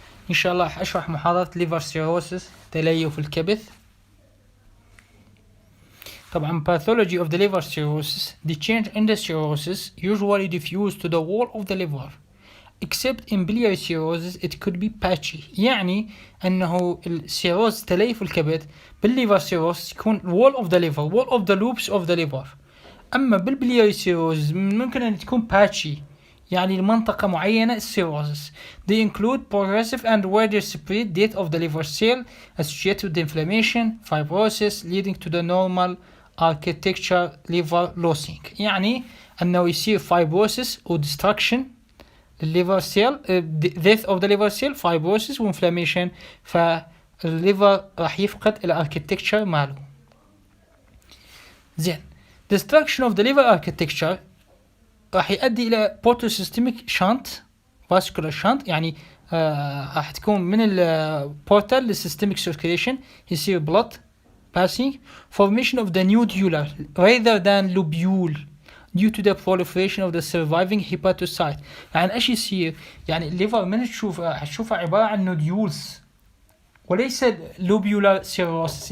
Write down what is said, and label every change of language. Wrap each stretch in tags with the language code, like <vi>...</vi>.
<ar>إن شاء الله أشرح محاضرة liver cirrhosis تليف الكبد.</ar> <en>طبعا pathology of the liver cirrhosis, the change in the cirrhosis usually diffuse to the wall of the liver except in biliary cirrhosis it could be patchy.</en> <ar>يعني أنه السيروز تليف الكبد بالليفر</ar> <en>cirrhosis</en> <ar>يكون</ar> <en>wall of the liver, wall of the loops of the liver.</en> <ar>أما بالبلياري cirrhosis ممكن أن تكون patchy يعني المنطقة معينة cirrhosis.</ar> <en>They include progressive and widespread death of the liver cell associated with inflammation, fibrosis leading to the normal architecture liver losing.</en> <ar>يعني أنه يصير fibrosis و destruction للliver cell,</ar> <en>death of the liver cell,</en> <ar>fibrosis و inflammation, فالliver راح يفقد الاركتكتشر ماله. زين.</ar> <en>Destruction of the liver architecture</en> <ar>راح يؤدي إلى</ar> <en>portosystemic shunt, vascular shunt,</en> <ar>يعني راح تكون من البورتال للسيستميك</ar> <en>circulation</en> <ar>يصير</ar> <en>blood passing, formation of the nodular rather than lobule due to the proliferation of the surviving hepatocyte.</en> <ar>يعني ايش يصير؟ يعني الليفر من تشوفها عبارة عن نوديولز وليس lobular cirrhosis.</ar>